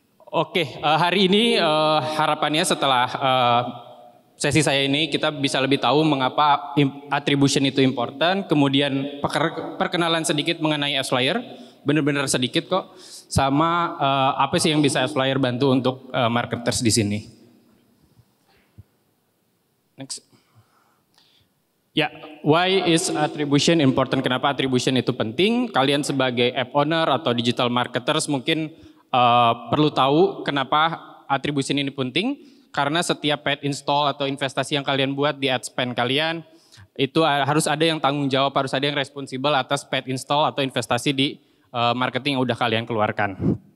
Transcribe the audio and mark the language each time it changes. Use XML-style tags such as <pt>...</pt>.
<id>Oke, hari ini harapannya setelah sesi saya ini kita bisa lebih tahu mengapa attribution itu important, kemudian perkenalan sedikit mengenai Upslayer, benar-benar sedikit kok, sama apa sih yang bisa Upslayer bantu untuk marketers di sini.</id> <en>Next.</en> <id>Ya,</id> <en>why is attribution important?</en> <id>Kenapa attribution itu penting? Kalian sebagai app owner atau digital marketers mungkin perlu tahu kenapa attribution ini penting, karena setiap paid install atau investasi yang kalian buat di ad spend kalian, itu harus ada yang tanggung jawab, harus ada yang responsibel atas paid install atau investasi di marketing yang udah kalian keluarkan.</id>